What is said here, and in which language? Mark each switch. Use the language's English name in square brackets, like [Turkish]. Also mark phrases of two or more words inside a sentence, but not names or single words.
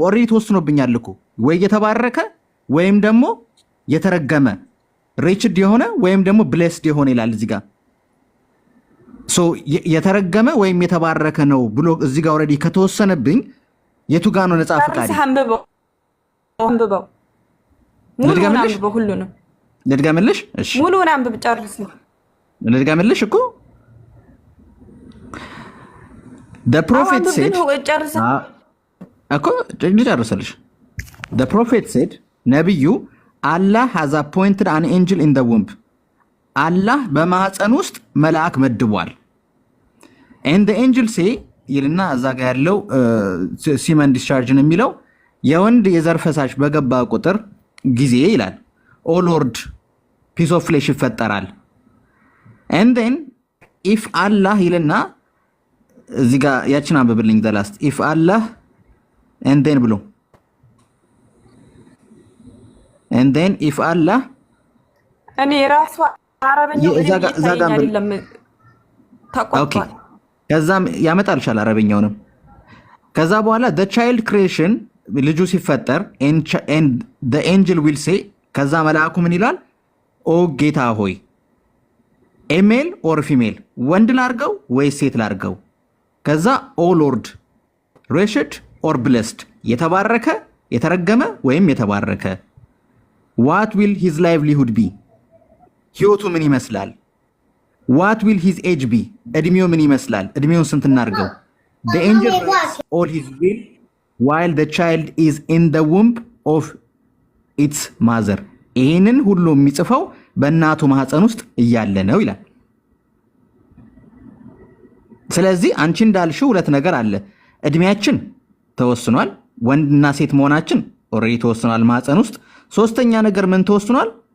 [Amharic] ኦሬዲ ተወስኖብኛል እኮ ወይ የተባረከ ወይም ደግሞ የተረገመ፣ ሪችድ የሆነ ወይም ደግሞ ብሌስድ የሆነ ይላል እዚህ ጋር። ሶ የተረገመ ወይም የተባረከ ነው ብሎ እዚህ ጋር ኦሬዲ ከተወሰነብኝ የቱ ጋር ነው ነፃ ፈቃድ? አንብበው ሁሉንም ልድገምልሽ? እሺ ሙሉውን አንብብ ጨርስ። ልድገምልሽ እኮ [English] the prophet said [Amharic] እኮ ልጨርስልሽ። [English] the prophet said [Amharic] ነብዩ [English] Allah has appointed an angel in the womb [Amharic] አላህ በማህፀን ውስጥ መልአክ መድቧል። [English] and the angel say [Amharic] ይልና እዛ ጋር ያለው [English] semen discharge [Amharic] ነው የሚለው የወንድ የዘር ፈሳሽ በገባ ቁጥር ጊዜ ይላል [English] O Lord piece of flesh [Amharic] ይፈጠራል። [English] and then if Allah [Amharic] ይልና እዚህ ጋር ያችን አንብብልኝ ዘላስት [English] if Allah and then [Amharic] ብሎ [English] and then if Allah [Amharic] እኔ ራሱ አረበኛው አይደለም ተቋቋም ከዛም ያመጣልሻል አረበኛውንም። ከዛ በኋላ [English] the child creation [Amharic] ልጁ ሲፈጠር [English] and the angel will say [Amharic] ከዛ መልአኩ ምን ይላል? ኦ ጌታ ሆይ [English] a male or female [Amharic] ወንድ ላርገው ወይ ሴት ላርገው? ከዛ [English] O Lord wretched or blessed [Amharic] የተባረከ የተረገመ ወይም የተባረከ። [English] what will his livelihood be [Amharic] ህይወቱ ምን ይመስላል? [English] what will his age be [Amharic] እድሜው ምን ይመስላል? እድሜውን ስንት እናርገው? [English] the angel writes all his will while the child is in the womb of its mother [Amharic] ይሄንን ሁሉ የሚጽፈው በእናቱ ማህፀን ውስጥ እያለ ነው ይላል። ስለዚህ አንቺ እንዳልሽው ሁለት ነገር አለ። እድሜያችን ተወስኗል፣ ወንድና ሴት መሆናችን ኦሬዲ ተወስኗል ማህፀን ውስጥ። ሶስተኛ ነገር ምን ተወስኗል?